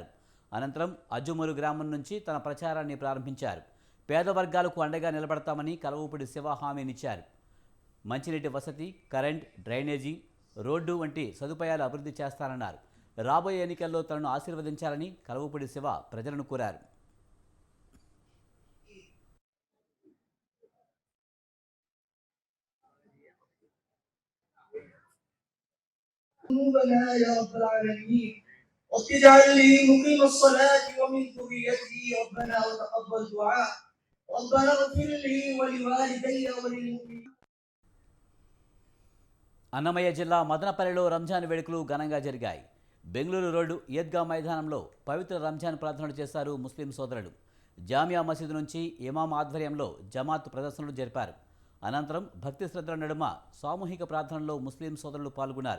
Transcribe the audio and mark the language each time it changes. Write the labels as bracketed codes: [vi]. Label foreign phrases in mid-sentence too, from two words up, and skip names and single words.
[te] అనంతరం అజ్జుమూరు గ్రామం నుంచి తన ప్రచారాన్ని ప్రారంభించారు. పేద వర్గాలకు అండగా నిలబడతామని కలవపూడి శివ హామీనిచ్చారు. మంచినీటి వసతి, కరెంట్, డ్రైనేజీ, రోడ్డు వంటి సదుపాయాలు అభివృద్ధి చేస్తానన్నారు. రాబోయే ఎన్నికల్లో తనను ఆశీర్వదించాలని కలవపూడి శివ ప్రజలను కోరారు. [ar] ذنوبنا يا رب العالمين واجعل لي مقيم الصلاة ومن ذريتي ربنا وتقبل دعاء ربنا اغفر لي ولوالدي وللمؤمنين. [te] అన్నమయ్య జిల్లా మదనపల్లిలో రంజాన్ వేడుకలు ఘనంగా జరిగాయి. బెంగళూరు రోడ్డు ఈద్గా మైదానంలో పవిత్ర రంజాన్ ప్రార్థనలు చేశారు ముస్లిం సోదరులు. జామియా మసీదు నుంచి ఇమాం ఆధ్వర్యంలో జమాత్ ప్రదర్శనలు జరిపారు. అనంతరం భక్తి శ్రద్ధల నడుమ సామూహిక ప్రార్థనలో ముస్లిం సోదరులు పాల్గొన్నారు.